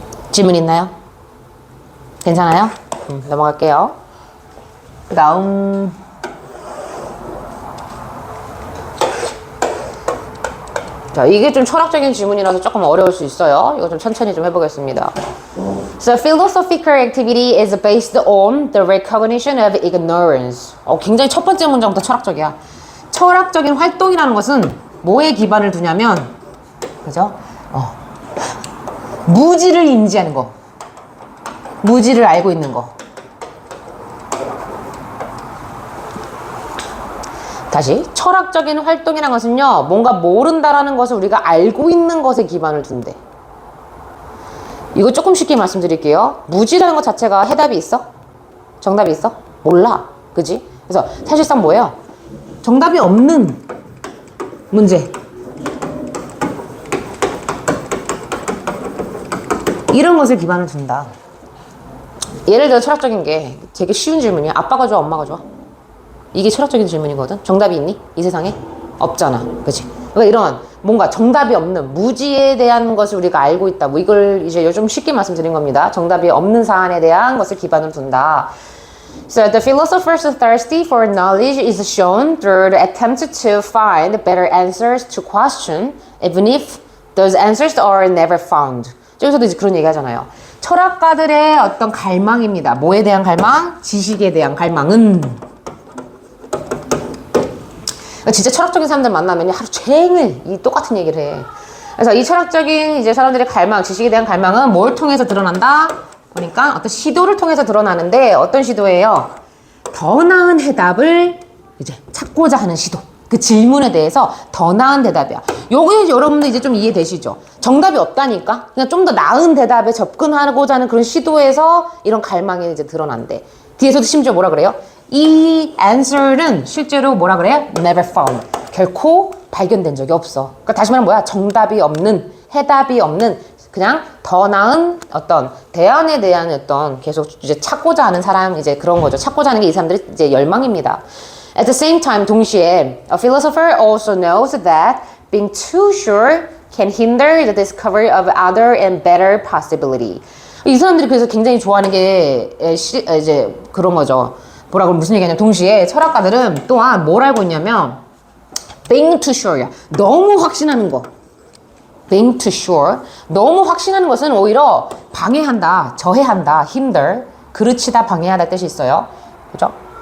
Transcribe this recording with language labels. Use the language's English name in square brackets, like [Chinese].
[Korean] 질문 있나요? 괜찮아요? 넘어갈게요. 그 다음 자, 이게 좀 철학적인 질문이라서 조금 어려울 수 있어요. 이거 좀 천천히 좀 해보겠습니다. [English] So philosophical activity is based on the recognition of ignorance. [Korean] 굉장히 첫 번째 문장부터 철학적이야. 철학적인 활동이라는 것은 뭐에 기반을 두냐면, 그죠? 무지를 인지하는 거. 무지를 알고 있는 거. 다시, 철학적인 활동이라는 것은요, 뭔가 모른다라는 것을 우리가 알고 있는 것에 기반을 둔대. 이거 조금 쉽게 말씀드릴게요. 무지라는 것 자체가 해답이 있어? 정답이 있어? 몰라. 그지? 그래서 사실상 뭐예요? 정답이 없는 문제. 이런 것을 기반을 둔다. 예를 들어 철학적인 게 되게 쉬운 질문이야. 아빠가 좋아? 엄마가 좋아? 이게 철학적인 질문이거든. 정답이 있니? 이 세상에? 없잖아. 그치? 그러니까 이런 뭔가 정답이 없는 무지에 대한 것을 우리가 알고 있다. 뭐 이걸 이제 요즘 쉽게 말씀드린 겁니다. 정답이 없는 사안에 대한 것을 기반을 둔다. [English] So the philosophers thirsty for knowledge is shown through the attempt to find better answers to question, even if those answers are never found. [Korean] 여기서도 이제 그런 얘기 하잖아요. 철학가들의 어떤 갈망입니다. 뭐에 대한 갈망? 지식에 대한 갈망은. 진짜 철학적인 사람들 만나면 하루 종일 이 똑같은 얘기를 해. 그래서 이 철학적인 이제 사람들의 갈망, 지식에 대한 갈망은 뭘 통해서 드러난다? 보니까 어떤 시도를 통해서 드러나는데 어떤 시도예요? 더 나은 해답을 이제 찾고자 하는 시도. 그 질문에 대해서 더 나은 대답이야. 요게 여러분들 이제 좀 이해되시죠? 정답이 없다니까? 그냥 좀 더 나은 대답에 접근하고자 하는 그런 시도에서 이런 갈망이 이제 드러난대. 뒤에서도 심지어 뭐라 그래요? 이 answer는 실제로 뭐라 그래요? [English] never found. [Korean] 결코 발견된 적이 없어. 그러니까 다시 말하면 뭐야? 정답이 없는, 해답이 없는, 그냥 더 나은 어떤 대안에 대한 어떤 계속 이제 찾고자 하는 사람, 이제 그런 거죠. 찾고자 하는 게 이 사람들의 이제 열망입니다. [English] At the same time, [Korean] 동시에 [English] a philosopher also knows that being too sure can hinder the discovery of other and better possibility. [Korean] 이 사람들이 그래서 굉장히 좋아하는 게 이제 그런 거죠. 뭐라고 무슨 얘기냐면 동시에 철학가들은 또한 뭘 알고 있냐면 [English] being too sure [Korean] 야. 너무 확신하는 거. [English] being too sure. [Korean] 너무 확신하는 것은 오히려 방해한다, 저해한다, hinder, 그르치다, 방해하다 뜻이 있어요. 그죠?